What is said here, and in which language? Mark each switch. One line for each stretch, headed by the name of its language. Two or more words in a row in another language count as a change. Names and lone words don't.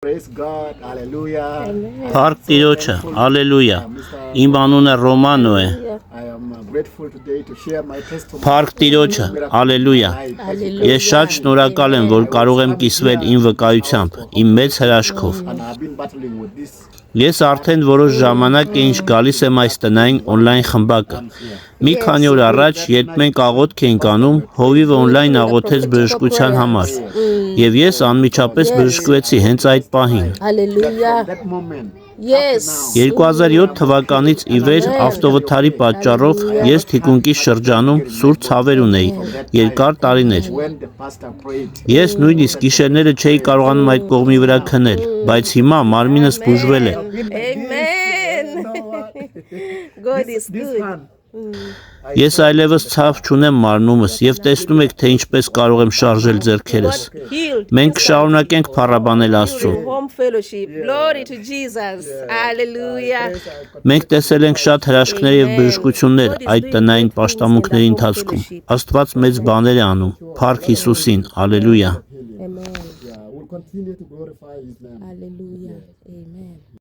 English: Praise God, hallelujah.
Armenian: Փառք Տիրոջը, ալելույա։ Իմ անունը Ռոմանո է։
English: I am grateful today to share my testimony.
Armenian: Փառք Տիրոջը, ալելույա։ Ես շատ շնորհակալ եմ, որ կարող եմ կիսվել իմ վկայությամբ, իմ մեծ հրաշքով։
English: And I've been battling with this.
Armenian: Ես արդեն որոշ ժամանակ է ինչ գալիս եմ այս տնային օնլայն խմբակը։ Մի քանի օր առաջ, երբ մենք աղոթք էինք անում, հովիվը օնլայն աղոթեց բժշկության համար, եւ ես անմիջապես բժշկվեցի հենց այդ պահին։
English: Hallelujah. That moment. Yes.
Armenian: 2007 թվականից ի վեր ավտովթարի պատճառով ես թիկունքի շրջանում սուր ցավեր ունեի երկար տարիներ։
English: When the pastor prayed,
Armenian: Ես նույնիսկ գիշերները չէի կարողանում այդ կողմի վրա քնել, բայց հիմա մարմինս բուժվել է։
English: Amen. God is this good. hand,
Armenian: Ես այլևս ցավ չունեմ մարմնումս եւ տեսնում եք, թե ինչպես կարող եմ շարժել ձեռքերս։
English: Healed.
Armenian: Մենք կշարունակենք փառաբանել Աստծուն։
English: Home fellowship. Glory to Jesus. Hallelujah.
Armenian: Մենք տեսել ենք շատ հրաշքներ եւ բժշկություններ այդ տնային պաշտամունքների ընթացքում։ Աստված մեծ բաներ է անում։ Փառք Հիսուսին, ալելույա։
English: Amen. we'll continue to glorify his name. Hallelujah. Amen.